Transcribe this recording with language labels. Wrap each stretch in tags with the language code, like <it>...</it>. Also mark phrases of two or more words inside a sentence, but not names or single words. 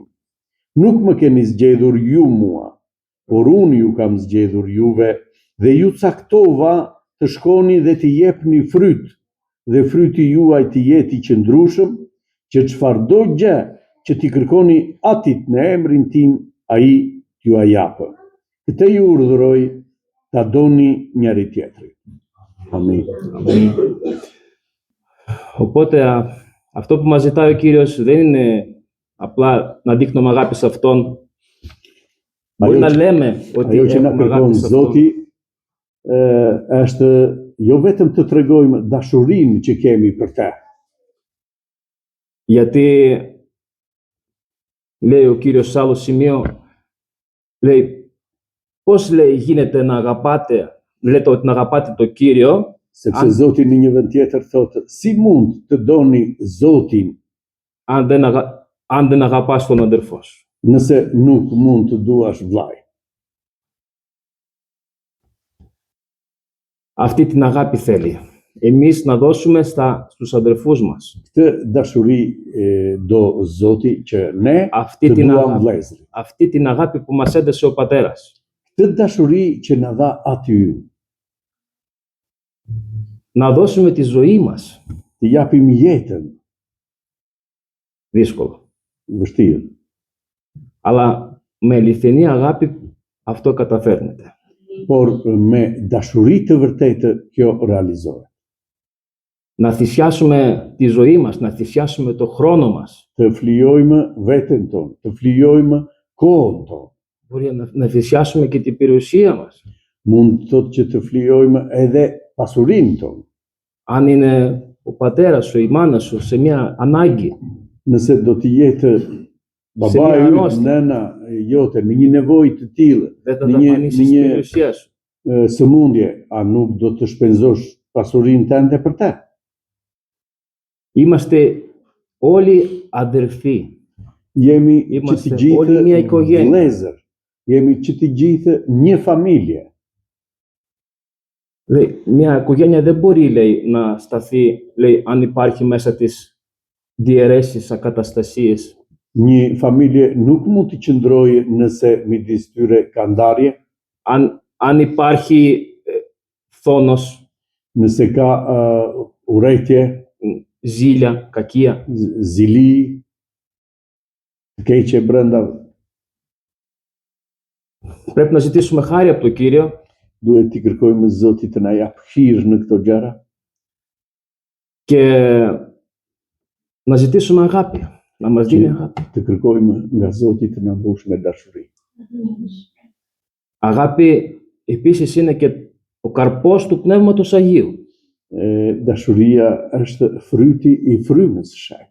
<sq>Nuk më keni zgjedhur ju mua, por unë ju kam zgjedhur juve dhe ju caktova të shkoni dhe të jepni fryt, dhe fryti juaj të jetë i qëndrueshëm, që çfarëdo gjë që t'i kërkoni Atit në emrin tim, ai t'ju a japë. Këtë ju urdhëroj, ta doni njëri tjetrin. Amin.</sq> <el>Οπότε αυτό που μας ζητάει ο Κύριος δεν είναι απλά να δείχνουμε αγάπη σε Αυτόν. Μπορεί να λέμε ότι</el> <sq>Ajo që na</sq> <el>έχουμε</el> <sq>kërkon</sq> <el>αγάπη σε Αυτόν.</el> <sq>Zoti është jo vetëm të tregojmë dashurinë që kemi për të,</sq> <el>Γιατί λέει ο Κύριος σε άλλο σημείο, λέει πώς λέει γίνεται να αγαπάτε, λέτε ότι να αγαπάτε το Κύριο,</el> <sq>sepse Zoti në një vend tjetër thotë, si mund të doni Zotin</sq> <el>αν δεν αγαπάς τον αδερφό σου.</el> <sq>nëse nuk mund të duash vllai.</sq> <el>Αυτή την αγάπη θέλει. Εμείς να δώσουμε στους αδερφούς μας.</el> <sq>Këtë dashuri do Zoti që ne</sq> <el>Αυτή</el> <sq>të</sq> <el>την,</el> <sq>duam</sq> <el>αγάπη,</el> <sq>vëllezërit.</sq> <el>αυτή την αγάπη που μας έδωσε ο Πατέρας.</el> <sq>Këtë dashuri që na dha Ati ynë,</sq> <el>Να δώσουμε τη ζωή μας.</el> <sq>të japim jetën,</sq> <el>Δύσκολο.</el> <sq>vështirë,</sq> <el>Αλλά με αληθινή αγάπη αυτό καταφέρνεται.</el> <sq>por me dashuri të vërtetë kjo realizohet.</sq> <el>Να θυσιάσουμε τη ζωή μας, να θυσιάσουμε το χρόνο μας.</el> <sq>Të flijojmë veten tonë, të flijojmë kohën tonë.</sq> <el>Μπορεί να θυσιάσουμε και την περιουσία μας.</el> <sq>Mund të thotë që të flijojmë edhe pasurinë tonë.</sq> <el>Αν είναι ο πατέρας σου, η μάνα σου σε μια ανάγκη,</el> <sq>Nëse do të jetë babai</sq> <el>μια</el> <sq>yt,</sq> <el>αρρώστια,</el> <sq>nëna jote në një nevojë të tillë,</sq> <el>δεν θα</el> <sq>në</sq> <el>δαπανίσεις την</el> <sq>një</sq> <el>περιουσία σου.</el> <sq>sëmundje, a nuk do të shpenzosh pasurinë tënde për të?</sq> <el>Είμαστε όλοι αδερφοί.</el> <sq>Jemi që të</sq> <el>Είμαστε</el> <sq>gjithë</sq> <el>όλοι μια οικογένεια.</el> <sq>vëllezër, jemi që të gjithë një familje.</sq> <el>Λέει, μια οικογένεια δεν μπορεί, λέει, να σταθεί, λέει, αν υπάρχει μέσα της διαιρέσεις, ακαταστασίες.</el> <sq>Një familje nuk mund të qëndrojë nëse midis tyre ka ndarje,</sq> <el>Αν υπάρχει θόνος,</el> <sq>nëse ka urrëtie,</sq> <el>ζήλια, κακία.</el> <sq>zili, të keqe brenda,</sq> <el>Πρέπει να ζητήσουμε χάρη από τον Κύριο</el> <sq>duhet t'i kërkojmë Zotit të na jap hir në këto gjëra</sq> <el>και να ζητήσουμε αγάπη, να μας δίνει αγάπη.</el> <sq>të kërkojmë nga Zoti të na mbush me dashuri.</sq> <el>Αγάπη επίσης είναι και ο καρπός του Πνεύματος Αγίου.</el> <sq>Dashuria është fryti i frymës së shenjtë.</sq>